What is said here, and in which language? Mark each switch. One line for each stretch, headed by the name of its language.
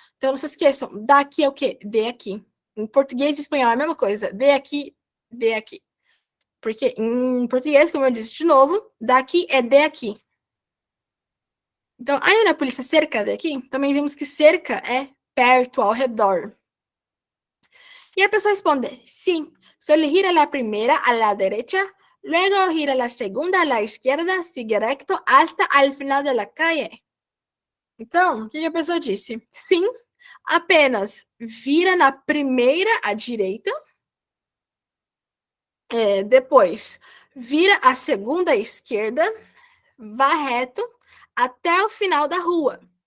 Portuguese: Então, não se esqueçam, daqui é o quê? De aqui. Em português e espanhol é a mesma coisa. De aqui, de aqui. Porque em português, como eu disse de novo, daqui é de aqui. Então, há uma polícia cerca de aqui. Também vimos que cerca é perto, ao redor.
Spanish: Y la persona responde, sí, solo gira la primera a la derecha, luego gira la segunda a la izquierda, sigue recto hasta al final de la calle.
Portuguese: Então, o que a pessoa disse? Sim, apenas vira na primeira à direita, depois vira a segunda à esquerda, vá reto até o final da rua.